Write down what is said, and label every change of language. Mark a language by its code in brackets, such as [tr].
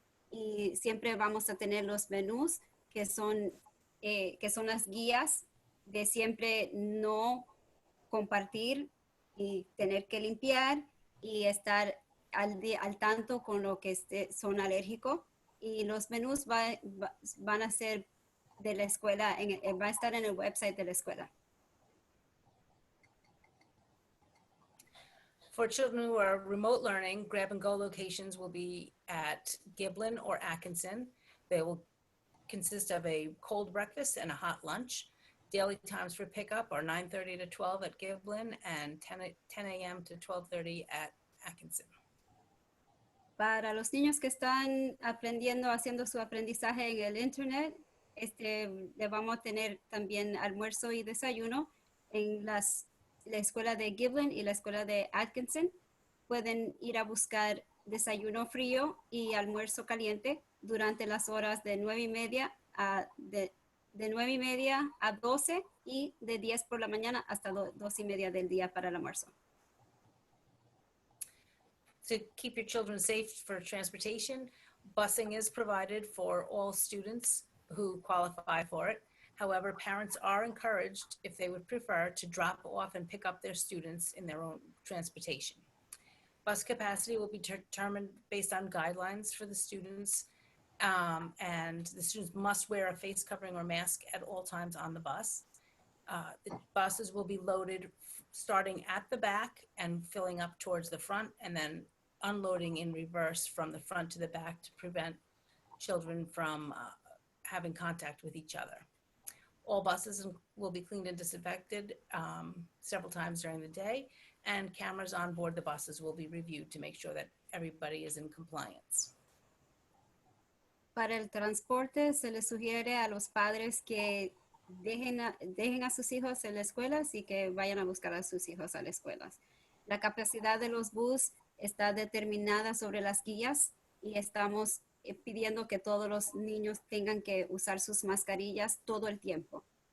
[es] Y siempre vamos a tener los menús que son las guías de siempre no compartir y tener que limpiar y estar al tanto con lo que son alérgicos. Y los menús van a ser de la escuela, va a estar en el website de la escuela. [en] For children who are remote learning, grab and go locations will be at Giblyn or Atkinson. They will consist of a cold breakfast and a hot lunch. Daily times for pickup are 9:30 to 12 at Giblyn and 10 a.m. to 12:30 at Atkinson. [es] Para los niños que están aprendiendo, haciendo su aprendizaje en el internet, le vamos a tener también almuerzo y desayuno en la escuela de Giblyn y la escuela de Atkinson. Pueden ir a buscar desayuno frío y almuerzo caliente durante las horas de 9:30 de 9:30 a 12 y de 10 por la mañana hasta 2:30 del día para el almuerzo. [en] To keep your children safe for transportation, busing is provided for all students who qualify for it. However, parents are encouraged, if they would prefer, to drop off and pick up their students in their own transportation. Bus capacity will be determined based on guidelines for the students, and the students must wear a face covering or mask at all times on the bus. The buses will be loaded starting at the back and filling up towards the front, and then unloading in reverse from the front to the back to prevent children from having contact with each other. All buses will be cleaned and disinfected several times during the day, and cameras on board the buses will be reviewed to make sure that everybody is in compliance. [es] Para el transporte se les sugiere a los padres que dejen a sus hijos en las escuelas y que vayan a buscar a sus hijos a las escuelas. La capacidad de los buses está determinada sobre las guías y estamos pidiendo que todos los niños tengan que usar sus mascarillas todo el tiempo.